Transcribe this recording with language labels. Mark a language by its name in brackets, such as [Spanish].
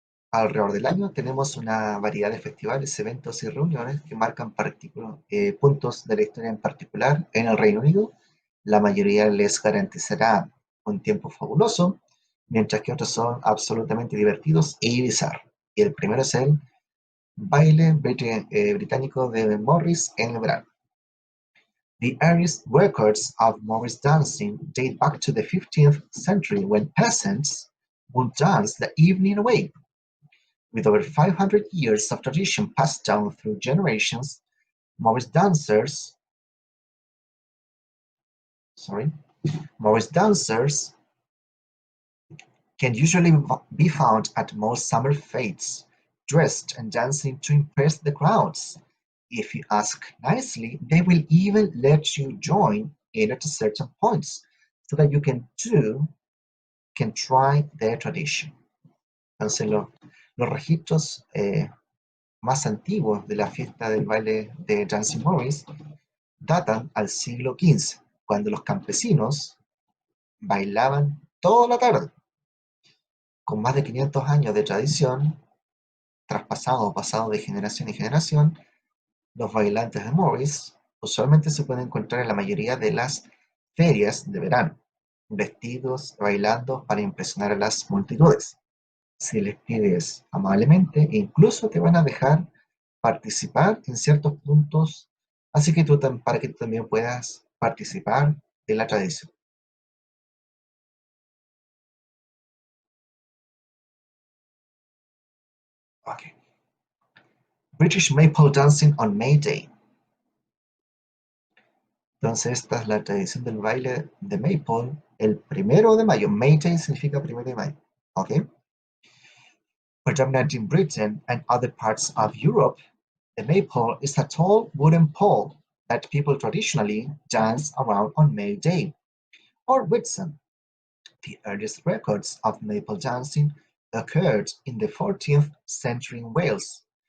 [Spanish] Alrededor del año tenemos una variedad de festivales, eventos y reuniones que marcan puntos de la historia. En particular, en el Reino Unido, la mayoría les garantizará un tiempo fabuloso, mientras que otros son absolutamente divertidos y bizarros. Y el primero es el baile británico de Morris en el verano. [English] The earliest records of Morris dancing date back to the 15th century, when peasants would dance the evening away. With over 500 years of tradition passed down through generations, Morris dancers can usually be found at most summer fetes, dressed and dancing to impress the crowds. If you ask nicely, they will even let you join in at certain points, so that you can try their tradition. [Spanish] Entonces, los registros más antiguos de la fiesta del baile de Dancing Morris datan al siglo XV, cuando los campesinos bailaban toda la tarde. Con más de 500 años de tradición, traspasado o pasado de generación en generación, los bailantes de Morris usualmente se pueden encontrar en la mayoría de las ferias de verano, vestidos, bailando para impresionar a las multitudes. Si les pides amablemente, incluso te van a dejar participar en ciertos puntos, así que para que tú también puedas participar de la tradición. [English] Okay. British Maple Dancing on May Day. [Spanish] Entonces esta es la tradición del baile de Maple el 1 de mayo. May Day significa 1 de mayo. Okay. [English] Predominant in Britain and other parts of Europe, the maypole is a tall wooden pole that people traditionally dance around on May Day, or Whitsun. The earliest records of maple dancing occurred in the 14th century in Wales.